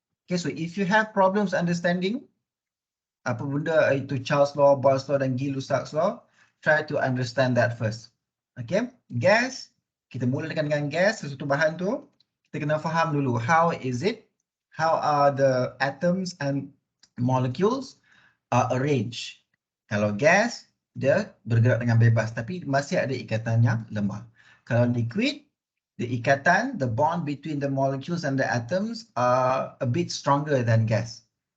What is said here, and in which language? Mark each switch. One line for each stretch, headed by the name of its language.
English: Okay, so if you have problems understanding
Malay: apa benda itu
English: Charles' law, Boyle's law dan Gay-Lussac's law, try to understand that first. Okay, gas,
Malay: kita mulakan dengan gas, sesuatu bahan tu. kita kena faham dulu,
English: how are the atoms and molecules are arranged.
Malay: Kalau gas, dia bergerak dengan bebas, tapi masih ada ikatan yang lemah.
English: Kalau liquid, the ikatan, the bond between the molecules and the atoms are a bit stronger than gas.